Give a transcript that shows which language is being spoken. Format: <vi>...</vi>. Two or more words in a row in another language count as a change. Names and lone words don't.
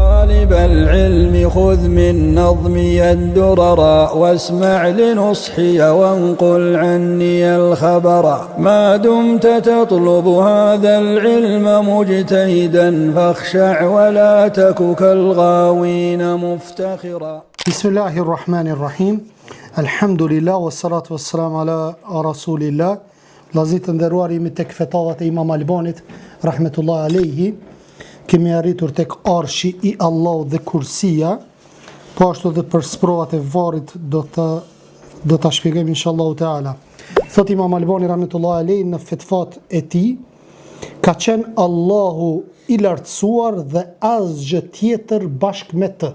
<ar>طالب العلم خذ من نظمي الدرر واسمع لنصحي وانقل عني الخبر ما دمت تطلب هذا العلم مجتهدا فاخشع ولا تك كالغاوين مفتخرا. بسم الله الرحمن الرحيم. الحمد لله والصلاة والسلام على رسول الله.</ar> <sq>Vllazit të nderuar, jemi tek fetavat e Imam Albanit</sq> <ar>رحمة الله عليه.</ar> <sq>Kemi arritur tek arshi i Allahut dhe kursia, po ashtu edhe për sprovat e varrit do ta shpjegojmë</sq> <ar>إن شاء الله تعالى.</ar> <sq>Thot Imam Albani</sq> <ar>رحمة الله عليه</ar> <sq>në fetvat e tij, ka qenë Allahu i lartësuar dhe asgjë tjetër bashkë me të.</sq>